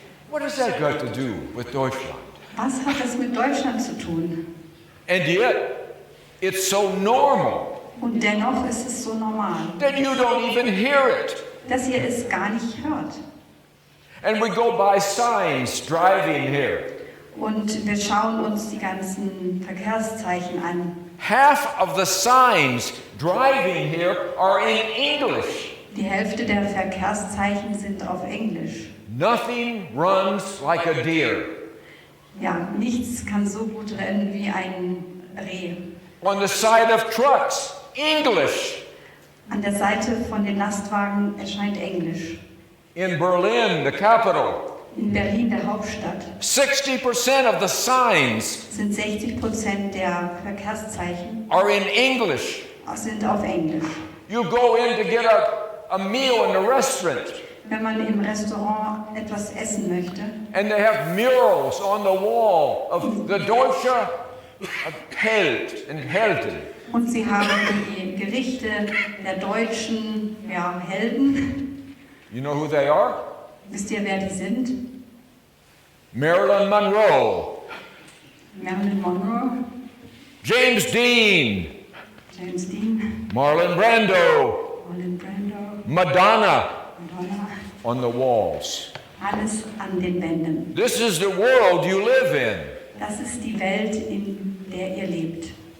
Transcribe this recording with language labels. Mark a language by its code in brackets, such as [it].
[en] What has that got to do with Deutschland? [de] Was hat das mit Deutschland zu tun? [en] And yet, it's so normal [de] Und dennoch ist es so normal, [en] that you don't even hear it. [de] dass ihr es gar nicht hört. [en] And we go by signs driving here. [de] Und wir schauen uns die ganzen Verkehrszeichen an. [en] Half of the signs driving here are in English. [de] Die Hälfte der Verkehrszeichen sind auf Englisch. [en] Nothing runs like a deer. [de] Ja, nichts kann so gut rennen wie ein Reh. [en] On the side of trucks, English. [de] An der Seite von den Lastwagen erscheint Englisch. [en] In Berlin, the capital, [de] In Berlin, der Hauptstadt, [en] 60% of the signs [de] sind 60% der Verkehrszeichen [en] are in English. [de] sind auf Englisch. [en] You go in to get a meal in a restaurant, [de] Wenn man im Restaurant etwas essen möchte, [en] and they have murals on the wall of the [de] Deutsche Held [en] and [de] Helden. und sie haben die Gerichte der deutschen Helden. [en] You know who they are? [de] Wisst ihr, wer die sind? [en] Marilyn Monroe, [de] Marilyn Monroe, [en] James Dean, [de] James Dean, [en] Marlon Brando, [de] Marlon Brando, [en] Madonna [de] Madonna. [en] on the walls. [de] Alles an den Wänden. [en] This is the world you live in. [de] Das ist die Welt, in der ihr lebt.